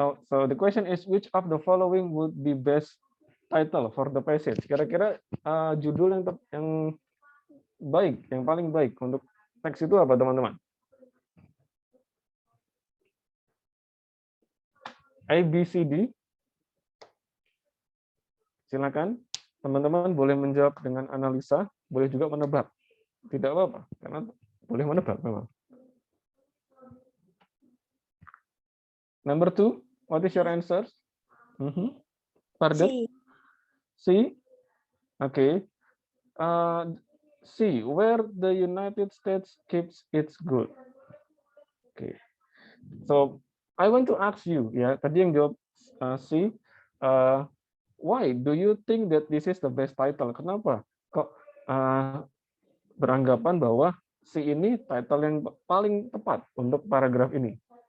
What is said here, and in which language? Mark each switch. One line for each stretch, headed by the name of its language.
English: So the question is, which of the following would be best title for the passage?
Indonesian: Kira-kira judul yang baik, yang paling baik untuk teks itu apa, teman-teman?
English: A, B, C, D.
Indonesian: Silakan, teman-teman boleh menjawab dengan analisa, boleh juga menebak. Tidak apa-apa, karena boleh menebak memang.
English: Number 2, what is your answer? Pardon? C. C. Okay. C, where the United States keeps its gold. Okay. So I want to ask you, ya,
Indonesian: tadi yang jawab C,
English: why do you think that this is the best title?
Indonesian: Kenapa kok beranggapan bahwa C ini title yang paling tepat untuk paragraf ini?